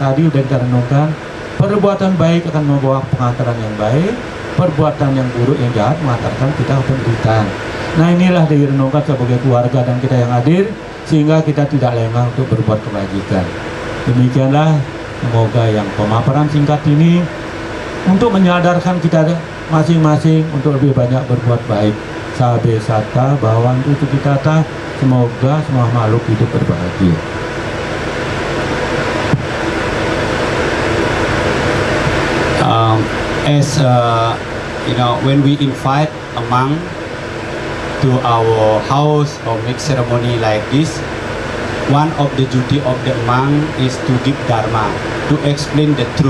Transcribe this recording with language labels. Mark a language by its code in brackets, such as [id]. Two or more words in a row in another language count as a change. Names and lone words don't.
[id] Tadi sudah kita renungkan, perbuatan baik akan membawa pengantaran yang baik, perbuatan yang buruk yang jahat mengantarkan kita ke penderitaan. Nah, inilah direnungkan sebagai keluarga dan kita yang hadir, sehingga kita tidak lengah untuk berbuat kebajikan. Demikianlah, semoga yang pemaparan singkat ini untuk menyadarkan kita masing-masing untuk lebih banyak berbuat baik. [pi] Sabe sata [id] bahwa untuk kita, semoga semua makhluk hidup berbahagia. [en] When we invite a monk to our house or make ceremony like this, one of the duty of the monk is to give dharma, to explain the truth.